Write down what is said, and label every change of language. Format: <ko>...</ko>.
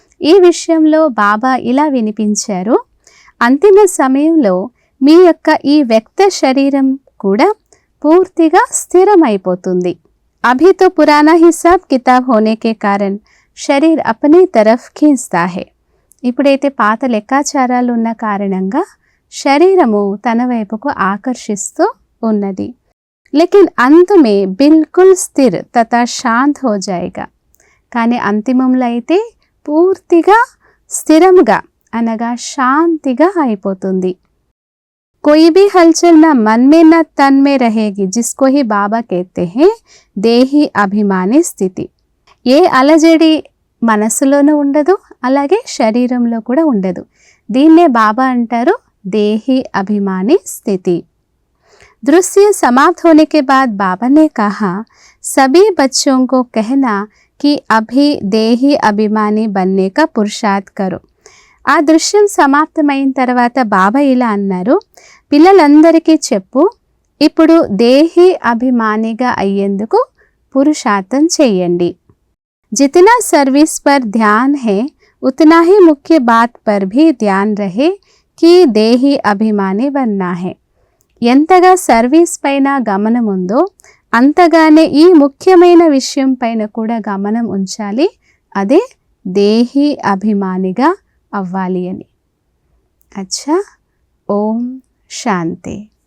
<te>ఈ విషయంలో బాబా ఇలా వినిపించారు, అంతిమ సమయంలో మీ యొక్క ఈ వ్యక్త శరీరం కూడా పూర్తిగా స్థిరమైపోతుంది.</te> <hi>अभी तो पुराना हिसाब किताब होने के कारण शरीर अपनी तरफ खींचता है.</hi> <te>ఇప్పుడైతే పాత లెక్కాచారాలు ఉన్న కారణంగా శరీరము తన వైపుకు ఆకర్షిస్తూ ఉన్నది.</te> <hi>लेकिन अंत में बिल्कुल स्थिर तथा शांत हो जाएगा.</hi> <te>కానీ అంతిమంలో అయితే పూర్తిగా స్థిరంగా అనగా శాంతిగా అయిపోతుంది.</te> <hi>कोई भी हलचल न मन में न तन में रहेगी, जिसको ही बाबा कहते हैं देही अभिमानी స్థితి.</hi> <te>ఏ అలజడి మనసులోనూ ఉండదు, అలాగే శరీరంలో కూడా ఉండదు. దీన్నే బాబా అంటారు దేహి అభిమాని స్థితి.</te> <hi>दृश्य समाप्त होने के बाद बाबा ने कहा, सभी बच्चों को कहना कि अभी देही अभिमानी बनने का पुरुषार्थ करो.</hi> <te>ఆ దృశ్యం సమాప్తమైన తర్వాత బాబా ఇలా అన్నారు, పిల్లలందరికీ చెప్పు, ఇప్పుడు దేహి అభిమానిగా అయ్యేందుకు పురుషార్థం చెయ్యండి.</te> <hi>जितना सर्विस पर ध्यान है उतना ही मुख्य बात पर भी ध्यान रहे कि देही अभिमानी बनना है.</hi> <te>ఎంతగా సర్వీస్ పైన గమనం ఉందో అంతగానే ఈ ముఖ్యమైన విషయం పైన కూడా గమనం ఉంచాలి, అదే దేహి అభిమానిగా అవ్వాలి అని. అచ్చా, ఓం శాంతి.</te>